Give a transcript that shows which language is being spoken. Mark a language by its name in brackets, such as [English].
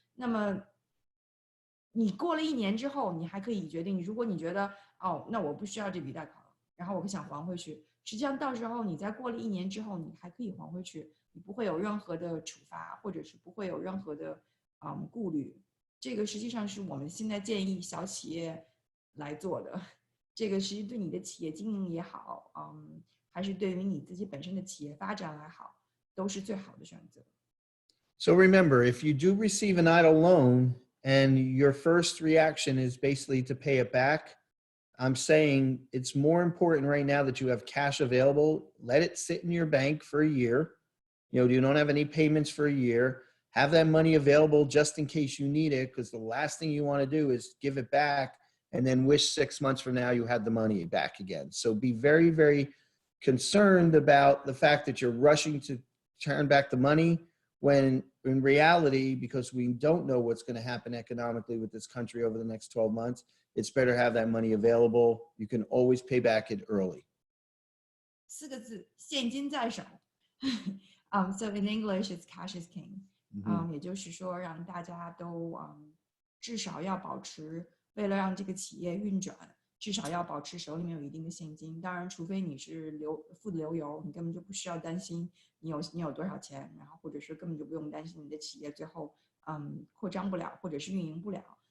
[Chinese] 那么你过了1年之后，你还可以决定，如果你觉得那我不需要这笔贷款了，然后我想还回去，实际上到时候你在过了1年之后，你还可以还回去，你不会有任何的处罚，或者是不会有任何的顾虑。这个实际上是我们现在建议小企业来做的。这个实际对你的企业经营也好，还是对于你自己本身的企业发展来好，都是最好的选择。 [English] So remember, if you do receive an EIDL loan and your first reaction is basically to pay it back, I'm saying it's more important right now that you have cash available. Let it sit in your bank for a year. You don't have any payments for a year. Have that money available just in case you need it, because the last thing you want to do is give it back and then wish 6 months from now you had the money back again. So be very, very concerned about the fact that you're rushing to turn back the money, when in reality, because we don't know what's going to happen economically with this country over the next 12 months, it's better to have that money available. You can always pay back it early. [Chinese] 4个字，现金在手。 [English] So in English, it's cash is king. [Chinese] 也就是说，让大家都至少要保持，为了让这个企业运转，至少要保持手里面有一定的现金。当然，除非你是富得流油，你根本就不需要担心你有多少钱，然后或者是根本就不用担心你的企业最后扩张不了，或者是运营不了。